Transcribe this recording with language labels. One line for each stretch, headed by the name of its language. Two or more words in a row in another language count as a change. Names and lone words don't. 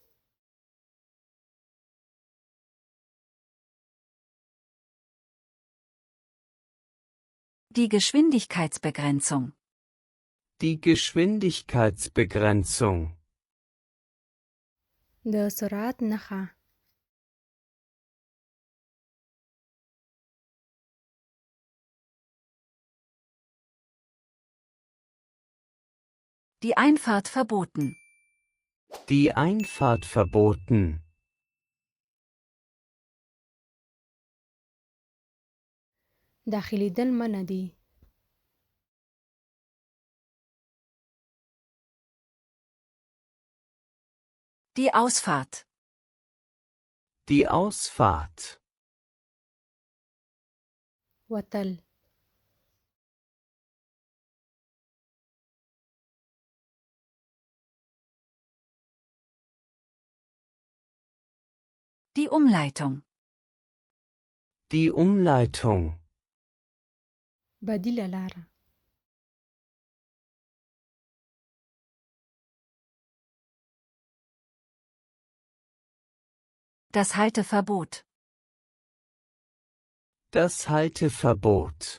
German: Die Geschwindigkeitsbegrenzung. Die Geschwindigkeitsbegrenzung.
Pashto: د سرعت نښه.
German: Die Einfahrt verboten. Die Einfahrt verboten.
Pashto: داخليدل منع دي.
German: Die Ausfahrt. Die Ausfahrt.
Pashto: وتل.
German: Die Umleitung. Die Umleitung.
Pashto: بدیله لاره.
German: Das Halteverbot. Das Halteverbot.